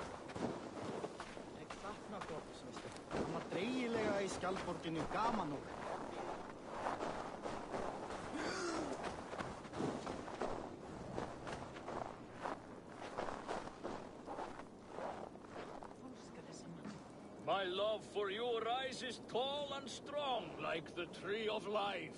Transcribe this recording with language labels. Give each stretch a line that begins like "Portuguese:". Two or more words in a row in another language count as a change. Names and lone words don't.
Icelandic: Ég sakna Gorms, veistu. Hann var dreigilega í skjaldborginu gaman og...
English: My love for you rises tall and strong like the tree of life.